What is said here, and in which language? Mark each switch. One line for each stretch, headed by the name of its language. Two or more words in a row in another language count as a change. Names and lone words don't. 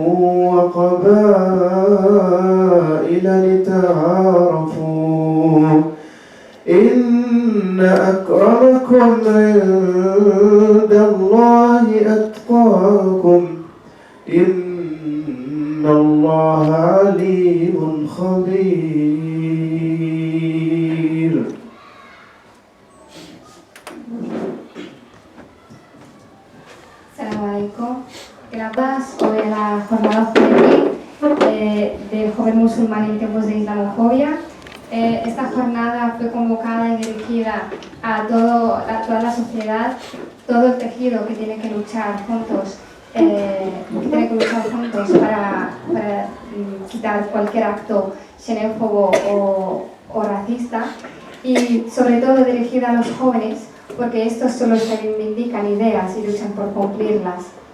Arabic: وقبائل لتعارفوا إن أكرمكم عند الله أتقاكم إن الله عليم خبير. السلام عليكم.
Spanish: En la paz, hoy en la jornada juvenil del joven musulmán en tiempos de islamofobia. Esta jornada fue convocada y dirigida a toda la sociedad, todo el tejido que tiene que luchar juntos, para quitar cualquier acto xenófobo o racista, y sobre todo dirigida a los jóvenes, porque estos son los que reivindican ideas y luchan por cumplirlas.